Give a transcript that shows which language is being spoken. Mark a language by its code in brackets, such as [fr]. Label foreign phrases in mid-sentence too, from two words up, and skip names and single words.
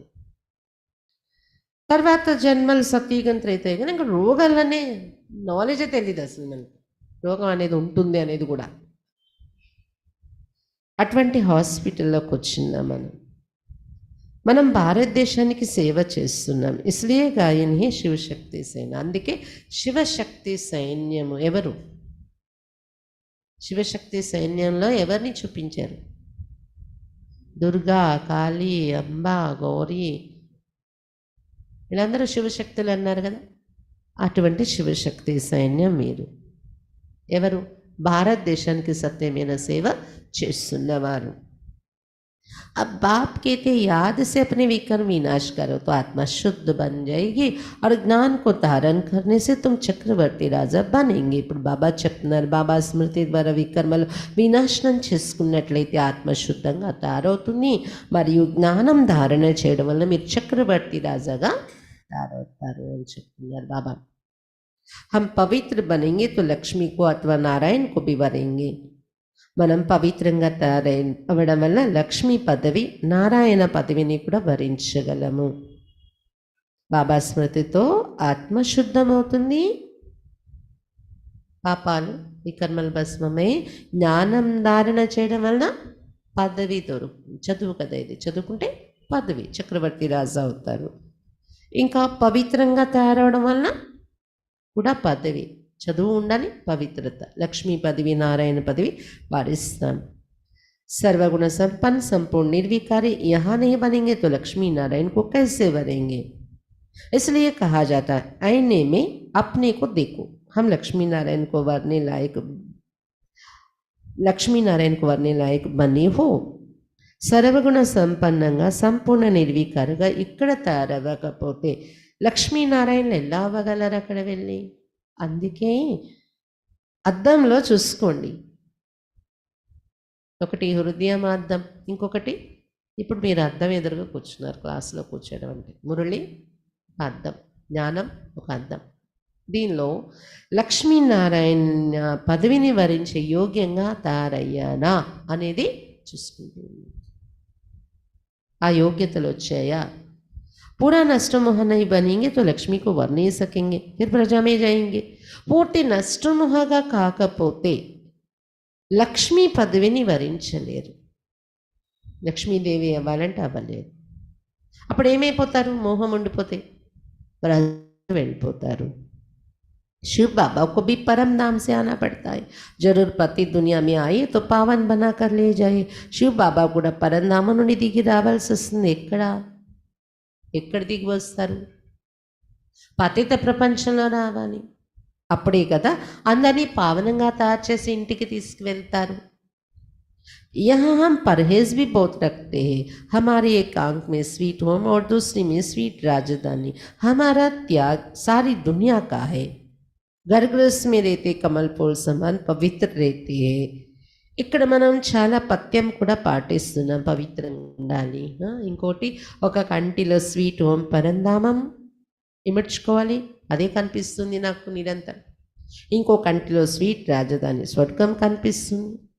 [te] తర్వాత జన్మలు సత్యయుగం త్రేతాయుగం ఇంకా రోగాలనే నాలెడ్జే తెలియదు అసలు మనకి, రోగం అనేది ఉంటుంది అనేది కూడా. అటువంటి హాస్పిటల్లోకి వచ్చిందా మనం భారతదేశానికి సేవ చేస్తున్నాం. [hi] इसलिए गायन ही [te] శివశక్తి సైన్యం. అందుకే శివశక్తి సైన్యము ఎవరు? శివశక్తి సైన్యంలో ఎవరిని చూపించారు? దుర్గా, కాళీ, అంబ, గౌరీ, వీళ్ళందరూ శివశక్తులు అన్నారు కదా. అటువంటి శివశక్తి సైన్యం మీరు. ఎవరు? భారతదేశానికి సత్యమైన సేవ చేస్తున్నవారు. [hi] अब बाप कहते याद से अपने विकर्म विनाश करो तो आत्मा शुद्ध बन जाएगी और ज्ञान को धारण करने से तुम चक्रवर्ती राजा बनेंगे. [te] ఇప్పుడు బాబా చెప్తున్నారు, బాబా స్మృతి ద్వారా వికర్మలు వినాశనం చేసుకున్నట్లయితే ఆత్మ శుద్ధంగా తయారవుతుంది. మరియు జ్ఞానం ధారణ చేయడం వల్ల మీరు చక్రవర్తి రాజాగా తయారవుతారు అని చెప్తున్నారు బాబా. [hi] हम पवित्र बनेंगे तो लक्ष्मी को अथवा नारायण को भी वरेंगे. [te] మనం పవిత్రంగా అవ్వడం వల్ల లక్ష్మీ పదవి, నారాయణ పదవిని కూడా వరించగలము. బాబా స్మృతితో ఆత్మ శుద్ధమవుతుంది, పాపాలు వికర్మలు భస్మమై జ్ఞానం ధారణ చేయడం వలన పదవి దొరుకుతుంది. చదువు కదా ఇది, చదువుకుంటే పదవి, చక్రవర్తి రాజు అవుతారు. ఇంకా పవిత్రంగా తయారవడం వలన కూడా పదవి, చదువు ఉండాలి, పవిత్రత, లక్ష్మీ పదవి, నారాయణ పదవి వారిస్తాం. [hi] सर्वगुण संपन्न संपूर्ण निर्विकारी यहाँ नहीं बनेंगे तो लक्ष्मी नारायण को कैसे वरेंगे? इसलिए कहा जाता है आईने में अपने को देखो. हम लक्ष्मी नारायण को वरने लायक लक्ष्मीनारायण को वरने लायक बनी हो, [te] సర్వగుణ సంపన్నంగా సంపూర్ణ నిర్వీకారుగా ఇక్కడ తయారవ్వకపోతే లక్ష్మీనారాయణలు ఎలా అవ్వగలరు అక్కడ వెళ్ళి? అందుకే అద్దంలో చూసుకోండి. ఒకటి హృదయం అద్దం, ఇంకొకటి ఇప్పుడు మీరు అద్దం ఎదురుగా కూర్చున్నారు, క్లాసులో కూర్చోడం అంటే మురళి అద్దం, జ్ఞానం ఒక అద్దం. దీనిలో లక్ష్మీనారాయణ పదవిని వరించే యోగ్యంగా తయారయ్యానా అనేది చూసుకుంటుంది. ఆ योग्यतలు వచ్చాయా? [hi] पूरा नष्टमोह नहीं बनेंगे तो लक्ष्मी को वर नहीं सकेंगे, फिर प्रजा में जाएंगे. [te] పూర్తి నష్టమోహగా కాకపోతే లక్ష్మీ పదవిని వరించలేరు. లక్ష్మీదేవి అవ్వాలంటే అవ్వలేరు. అప్పుడు ఏమైపోతారు? మోహం ఉండిపోతే ప్రజలు వెళ్ళిపోతారు. [hi] शिव बाबा को भी परम धाम से आना पड़ता है. जरूर पति दुनिया में आए तो पावन बना कर ले जाए. [te] शिव बाबा కూడా పరంధామ నుండి దిగి రావాల్సి వస్తుంది. ఎక్కడ దిగి వస్తారు? పతిత ప్రపంచంలో రావాలి. అప్పుడే కదా అందరినీ పావనంగా తయారు చేసి ఇంటికి తీసుకువెళ్తారు. [hi] यहाँ हम परहेज भी बहुत रखते हैं. हमारे एक आंख में [en] sweet home [hi] और दूसरी में स्वीट राजधानी. हमारा त्याग सारी दुनिया का है. घर गृहस्थ में रहते कमल फूल समान पवित्र रहते हैं. [te] ఇక్కడ మనం చాలా పథ్యం కూడా పాటిస్తున్నాం, పవిత్రంగా ఉండాలి. ఇంకోటి ఒక కంటిలో [en] sweet home [te] పరంధామం ఇమర్చుకోవాలి, అదే కనిపిస్తుంది నాకు నిరంతరం. ఇంకో కంటిలో స్వీట్ రాజధాని స్వర్గం కనిపిస్తుంది.